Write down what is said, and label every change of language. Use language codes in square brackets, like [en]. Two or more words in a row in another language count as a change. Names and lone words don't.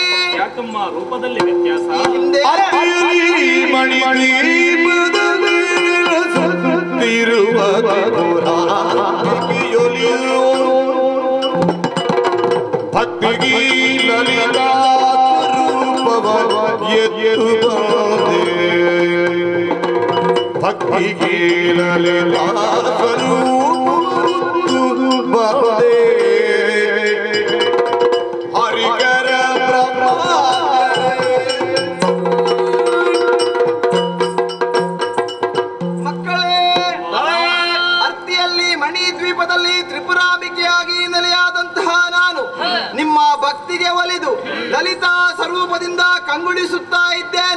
[kn] ಯಾಕಮ್ಮ ರೂಪದಲ್ಲಿ ವ್ಯತ್ಯಾಸ? ಭಕ್ತಿಗೆ ಲಲಿತಾ ರೂಪವ [hi] भक्ति की ललिता स्वरूप बंदे हरिकर [kn] ಮಕ್ಕಳೇ, ಅರ್ತಿಯಲ್ಲಿ ಮಣಿ ದ್ವೀಪದಲ್ಲಿ ತ್ರಿಪುರಾಂಬಿಕೆಯಾಗಿ ನೆಲೆಯಾದಂತಹ ನಾನು ನಿಮ್ಮ ಭಕ್ತಿಗೆ ಒಲಿದು ಲಲಿತಾ ಸ್ವರೂಪದಿಂದ ಕಂಗೊಳಿಸುತ್ತಾ ಇದ್ದೇನೆ.